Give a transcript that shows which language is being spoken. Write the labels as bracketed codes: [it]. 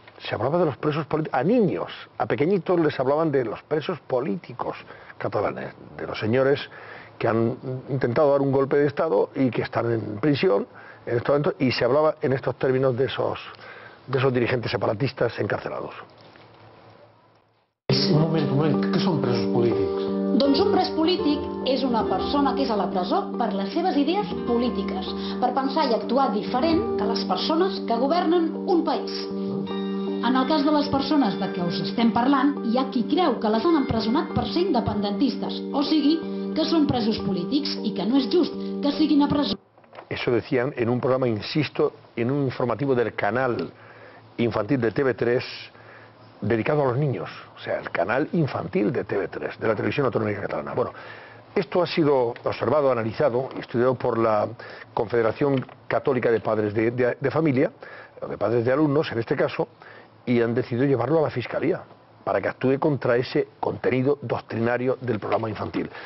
[es] se hablaba de los presos políticos, a niños, a pequeñitos les hablaban de los presos políticos catalanes, de los señores que han intentado dar un golpe de Estado y que están en prisión en estos momentos, y se hablaba en estos términos de esos dirigentes separatistes encarcelados. [ca] Un moment, què són presos polítics? Doncs un pres polític és una persona que és a la presó per les seves idees polítiques, per pensar i actuar diferent que les persones que governen un país. En el cas de les persones de què us estem parlant, hi ha qui creu que les han empresonat per ser independentistes, o sigui, que són presos polítics i que no és just que siguin a presó. [es] Eso decían en un programa, insisto, en un informativo del canal infantil de TV3 dedicado a los niños, o sea, el canal infantil de TV3, de la Televisión Autonómica Catalana. Bueno, esto ha sido observado, analizado y estudiado por la Confederación Católica de Padres de Familia, de padres de alumnos en este caso, y han decidido llevarlo a la Fiscalía para que actúe contra ese contenido doctrinario del programa infantil.